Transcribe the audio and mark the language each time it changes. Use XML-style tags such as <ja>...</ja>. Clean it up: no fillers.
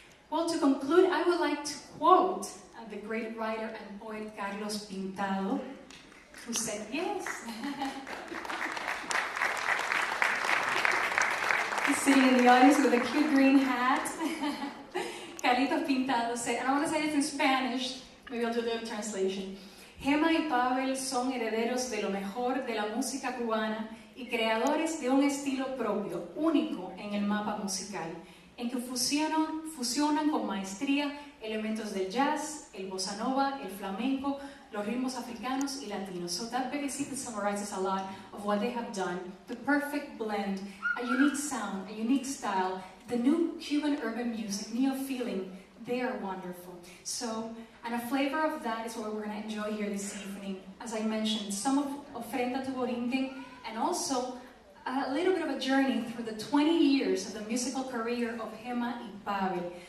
<en>Well, to conclude, I would like to quote the great writer and poet Carlos Pintado, who said yes. He's sitting in the audience with a cute green hat. Carlitos pintados. And I want to say this in Spanish. Maybe I'll do the translation.</en> <es>Gema y Pavel son herederos de lo mejor de la música cubana y creadores de un estilo propio, único en el mapa musical, en que fusionan con maestría elementos del jazz, el bossa nova, el flamenco, los ritmos africanos y latinos.</es> <en>So that basically summarizes a lot of what they have done. The perfect blend, a unique sound, a unique style, the new Cuban urban music, neo-feeling, they are wonderful. So, and a flavor of that is what we're going to enjoy here this evening. As I mentioned, some of Ofrenda to Borinquen, and also a little bit of a journey through the 20 years of the musical career of Gema y Pavel.</en>